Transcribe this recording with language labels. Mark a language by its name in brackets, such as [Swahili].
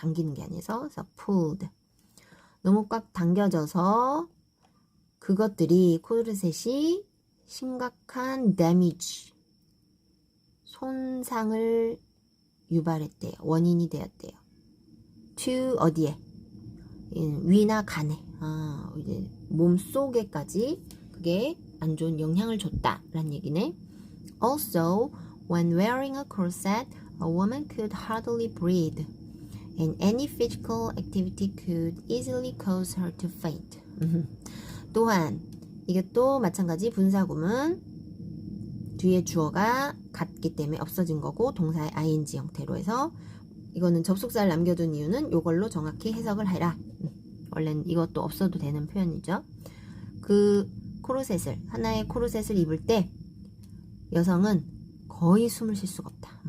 [Korean] 당기는 게 아니라서 그래서 pulled 너무 꽉 당겨져서 그것들이 코르셋이 심각한 damage 손상을 유발했대요. 원인이 되었대요. to 어디에? 위나 간에 이제 몸 속에까지 그게 안 좋은 영향을 줬다라는 얘기네. [English] Also, when wearing a corset, a woman could hardly breathe, and any physical activity could easily cause her to faint. [Korean] 또한 이게 또 마찬가지 분사구문 뒤에 주어가 같기 때문에 없어진 거고 동사의 ing 형태로 해서 이거는 접속사를 남겨둔 이유는 이걸로 정확히 해석을 해라. 원래는 이것도 없어도 되는 표현이죠. 그 코르셋을 하나의 코르셋을 입을 때 여성은 거의 숨을 쉴 수가 없다.